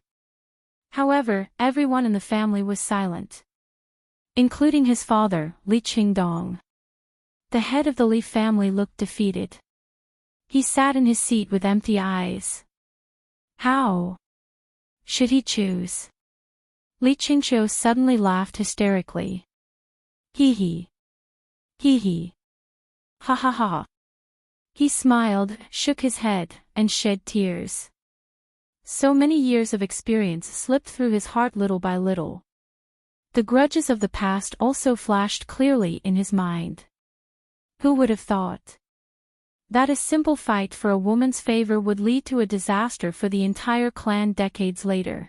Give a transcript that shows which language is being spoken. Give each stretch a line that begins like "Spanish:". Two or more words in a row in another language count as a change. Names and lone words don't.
English: However, everyone in the family was silent. Including his father, Li Qingdong. The head of the Li family looked defeated. He sat in his seat with empty eyes. How should he choose? Li Qingqiu suddenly laughed hysterically. Hee hee. Hee hee. Ha ha ha. He smiled, shook his head, and shed tears. So many years of experience slipped through his heart little by little. The grudges of the past also flashed clearly in his mind. Who would have thought that a simple fight for a woman's favor would lead to a disaster for the entire clan decades later?